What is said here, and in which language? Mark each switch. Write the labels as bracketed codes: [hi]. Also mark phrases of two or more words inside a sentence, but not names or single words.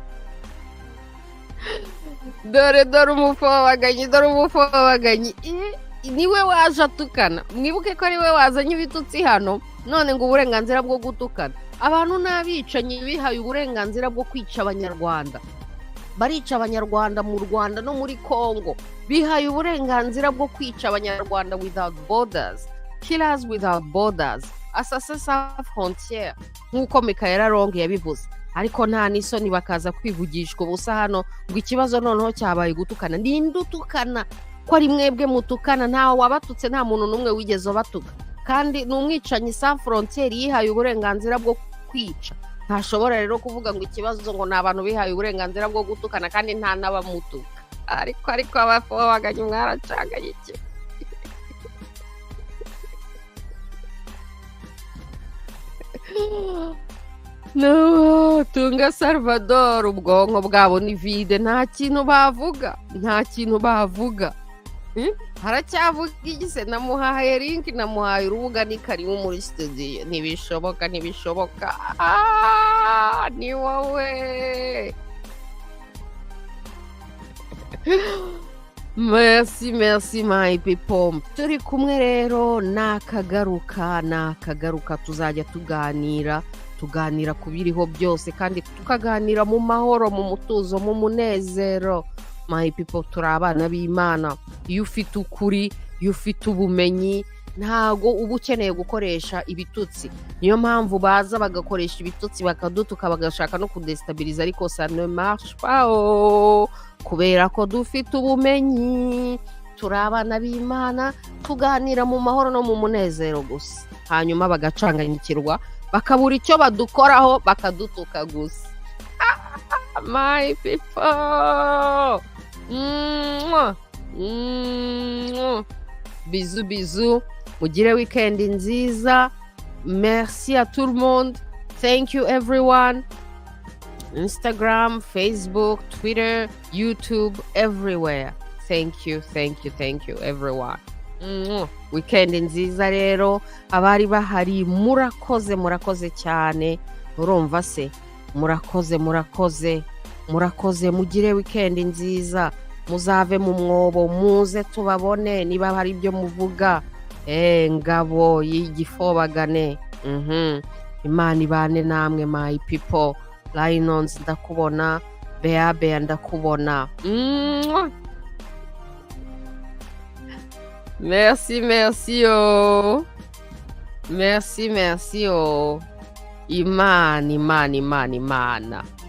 [rw] dore umufobaganyi niwe waje atukana, mwibuke ko ari we wazanye ibitutsi hano, none ngo uburenganzira bwo gutukana. Abantu n'abicanyi bihaye uburenganzira bwo kwica abanyarwanda, barica abanyarwanda mu Rwanda no muri Congo, bihaye uburenganzira bwo kwica abanyarwanda [en] without borders, killers without borders, [fr] assassins sans frontières, [rw] nk'uko Michaela Long yabivuze. Ariko nta n'isoni bakaza kwivugishwa ubusa hano ngo ikibazo noneho cyabaye gutukana. Ninde utukana? Ko ari mwebwe mutukana, ntawe wabatutse, nta muntu n'umwe wigeze batuka. Kandi ni umwicanyi [fr] sans frontières [rw] yihaye uburenganzira bwo kwica. Ntashobora rero kuvuga ngo ikibazo ngo ni abantu bihaye uburenganzira bwo gutukana kandi nta n'abamutuka. Ariko abafobaganye mwaracagaye iki? No, Tunga Salvador ubwonko bwabo ni vide, nta kintu bavuga. Haracyavuga igise, namuhaye link, namuhaye urubuga, ni karibu muri studio. Ntibishoboka. Ni wowe. [en] Merci my people. [rw] Turi kumwe rero, nakagaruka tuzajya tuganira ku biriho byose, kandi tukaganira mu mahoro, mu mutuzo, mu munezero. [en] My people, [rw] turi abana b'Imana. Iyo ufite ukuri, iyo ufite ubumenyi, ntago uba ukeneye gukoresha ibitutsi. Niyo mpamvu baza bagakoresha ibitutsi bakadutuka, bagashaka no kudestabiliza, ariko [fr] ça ne marche pas, [rw] kubera ko dufite ubumenyi. Turi abana b'Imana, tuganira mu mahoro no mu munezero gusa. Hanyuma bagacanganyikirwa, bakabura icyo badukoraho, bakadutuka gusa. [en] My people, [rw] bisous, mugire weekend nziza. [fr] Merci à tout le monde. [en] Thank you everyone. Instagram, Facebook, Twitter, YouTube, everywhere. Thank you everyone. [rw] Weekend nziza rero, abari bahari murakoze cyane. Urumva se? Murakoze, mugire weekend nziza. Muzave mu mwobo, muze tubabone niba hari ibyo muvuga. Ngabo y'igifobagane. Imana ibane namwe [en] my people. [rw] Lions ndakubona, Bea ndakubona. [fr] Merci oh. Merci oh. Imana.